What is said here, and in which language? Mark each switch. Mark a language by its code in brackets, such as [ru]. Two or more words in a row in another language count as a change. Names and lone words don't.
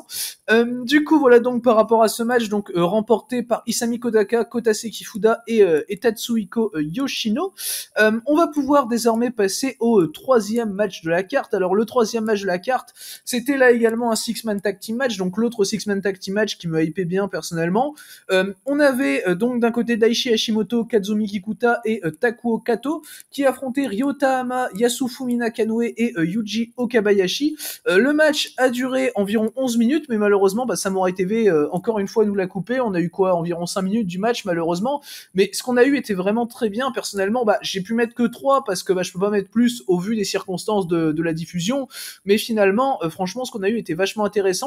[fr] Du coup voilà donc par rapport à ce match donc remporté par Isami Kodaka, Kota Sekifuda et Tatsuhiko Yoshino, on va pouvoir désormais passer au troisième match de la carte. Alors le troisième match de la carte c'était là également un [en] six-man tag team match, [fr] donc l'autre [en] six-man tag team match [fr] qui me hypait bien personnellement. On avait donc d'un côté Daichi Hashimoto, Kazumi Kikuta et Takuo Kato qui affrontaient Ryota Hama, Yasufumi Nakanoe et Yuji Okabayashi. Le match a duré environ 11 minutes, mais malheureusement bah, Samurai TV encore une fois nous l'a coupé. On a eu quoi, environ 5 minutes du match malheureusement, mais ce qu'on a eu était vraiment très bien. Personnellement bah, j'ai pu mettre que 3 parce que bah, je peux pas mettre plus au vu des circonstances de la diffusion, mais finalement franchement ce qu'on a eu étaient vachement intéressants.